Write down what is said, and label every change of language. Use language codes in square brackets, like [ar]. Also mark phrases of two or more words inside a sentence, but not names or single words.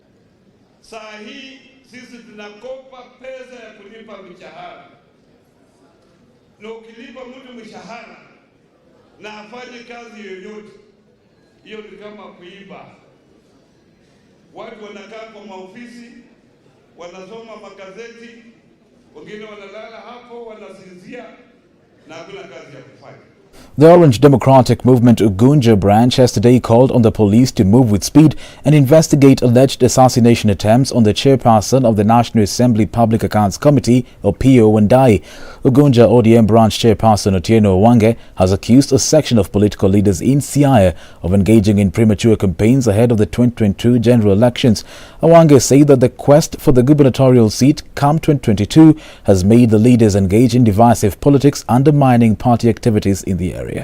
[sw] Saa hii sisi tunakopa pesa ya kulipa mishahara, na ukilipa mtu mshahara na afanye kazi yoyote, hiyo ni kama kuiba. Watu wanakaa kwa maofisi, wanasoma magazeti, wengine wanalala hapo, wanasinzia na hakuna kazi ya kufanya. [en] The Orange Democratic Movement Ugunja branch has today called on the police to move with speed and investigate alleged assassination attempts on the chairperson of the National Assembly Public Accounts Committee, OPIYO, WANDAYI. Ugunja ODM branch chairperson Otieno Owange has accused a section of political leaders in Siaya of engaging in premature campaigns ahead of the 2022 general elections. Owange said that the quest for the gubernatorial seat come 2022 has made the leaders engage in divisive politics, undermining party activities in the area.